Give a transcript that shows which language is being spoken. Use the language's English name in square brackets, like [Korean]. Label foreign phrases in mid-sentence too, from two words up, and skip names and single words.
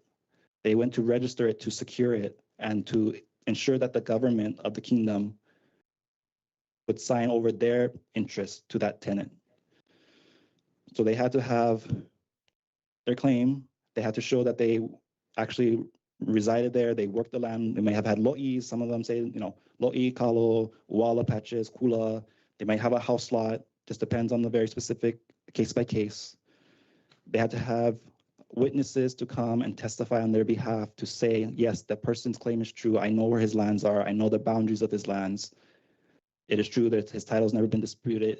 [English] They went to register it to secure it and to ensure that the government of the kingdom would sign over their interest to that tenant. So they had to have their claim. They had to show that they actually resided there. They worked the land. They may have had lo'i. Some of them say, [Hawaiian] lo'i, kalo, wala patches, kula. [English] They might have a house lot. Just depends on the very specific case by case. They had to have witnesses to come and testify on their behalf to say, yes, that person's claim is true. I know where his lands are. I know the boundaries of his lands. It is true that his title's never been disputed.